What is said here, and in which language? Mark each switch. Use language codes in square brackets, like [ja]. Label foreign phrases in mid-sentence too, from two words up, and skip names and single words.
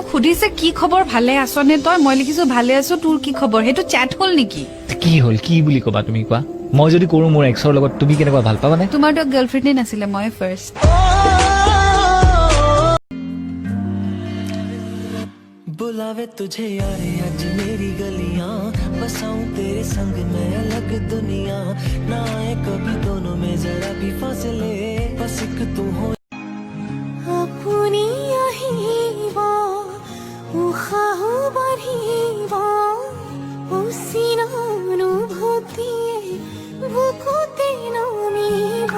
[as] সুধিছে কি খবৰ ভালে আছনে তই মই লিখিছো ভালে আছো তোৰ কি খবৰ সেইটো চেট হল নেকি কি হল কি বুলি কবা তুমি কোৱা মই যদি কৰো মোৰ এক্সৰ লগত তুমি কেনেকুৱা ভাল পাবানে তোমাৰতো গাৰ্লফ্ৰেণ্ডে নাছিলে মই ফাৰ্ষ্ট [hi] बुलावे तुझे यारे आज मेरी गलियां बसाऊं तेरे संग मैं अलग दुनिया ना आए कभी दोनों में जरा भी फासले बस एक तू हो [as] अपनी আহিবা উশাহ বাঢ়িবা উচিনা অনুভূতিয়ে বুকুতে নামিবা